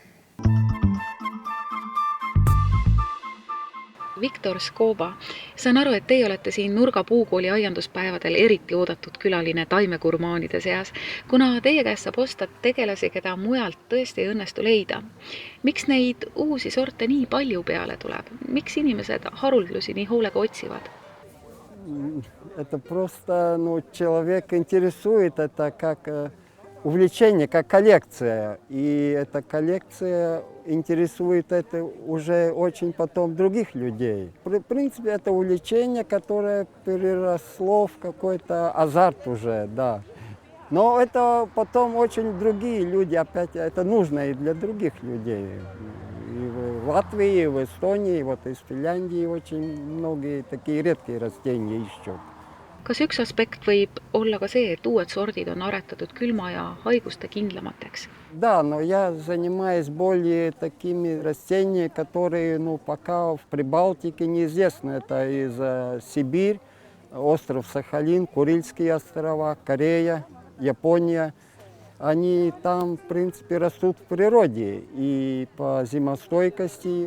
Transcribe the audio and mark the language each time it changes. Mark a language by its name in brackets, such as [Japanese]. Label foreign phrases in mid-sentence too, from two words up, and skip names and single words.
[Estonian] Viktor Skoba, saan aru, et teie olete siin Nurga puukooli aianduspäevadel eriti oodatud külaline taimegurmaanide seas, kuna teie käest saab osta tegelasi, keda mujalt tõesti ei õnnestu leida. Miks neid uusi sorte nii palju peale tuleb? Miks inimesed haruldlusi nii hoolega otsivad? [Russian] Это просто, человек интересует, это как увлечение, как коллекция. И эта коллекция интересует это уже очень потом других людей. В принципе, это увлечение, которое переросло в какой-то азарт уже, да. Но это потом очень другие люди, опять это нужно и для других людей. И в Латвии, и в Эстонии, и вот из Финляндии очень многие такие редкие растения ищут. [Estonian] Kas üks aspekt võib olla ka see, et uued sordid on aretatud külma ja haiguste kindlamateks? [Russian] Да, но я занимаюсь более такими растениями, которые, пока в Прибалтике неизвестны. Это из Сибирь, остров Сахалин, Курильские острова, Корея, Япония. Они там, в принципе, растут в природе и по зимостойкости.